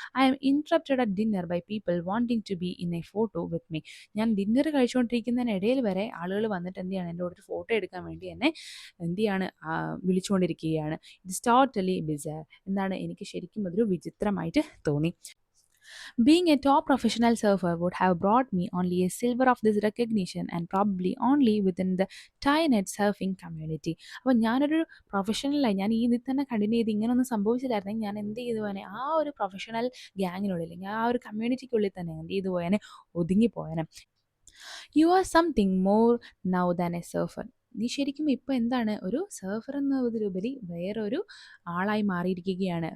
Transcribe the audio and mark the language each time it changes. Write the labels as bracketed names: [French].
[English] I am interrupted at dinner by people wanting to be in a photo with me. [Malayalam] ഞാൻ dinner കഴിച്ചുകൊണ്ടിരിക്കുന്നതിനിടയിൽ വരെ ആളുകൾ വന്നിട്ട് എന്ത് ചെയ്യാണ്, എൻ്റെ കൂടെ ഒരു ഫോട്ടോ എടുക്കാൻ വേണ്ടി എന്നെ എന്ത് ചെയ്യാണ്, വിളിച്ചുകൊണ്ടിരിക്കുകയാണ്. [English] It's totally bizarre. [Malayalam] എന്താണ്, എനിക്ക് ശരിക്കും അതൊരു വിചിത്രമായിട്ട് തോന്നി. [English] Being a top professional surfer would have brought me only a silver of this recognition and probably only within the Thai-net surfing community. [Malayalam] അപ്പോൾ ഞാനൊരു പ്രൊഫഷണലായി ഞാൻ ഈ ഇതിൽ തന്നെ കണ്ടിന്യൂ ചെയ്ത് ഇങ്ങനെയൊന്നും സംഭവിച്ചില്ലായിരുന്നെങ്കിൽ ഞാൻ എന്ത് ചെയ്തു പോയനെ, ആ ഒരു പ്രൊഫഷണൽ ഗ്യാങ്ങിനുള്ളിൽ, ഞാൻ ആ ഒരു കമ്മ്യൂണിറ്റിക്കുള്ളിൽ തന്നെ എന്ത് ചെയ്തു പോയനെ, ഒതുങ്ങിപ്പോയനെ. [English] You are something more now than a surfer. [Malayalam] നീ ശരിക്കും ഇപ്പോൾ എന്താണ്, ഒരു സർഫർ എന്നതിലുപരി വേറൊരു ആളായി മാറിയിരിക്കുകയാണ്.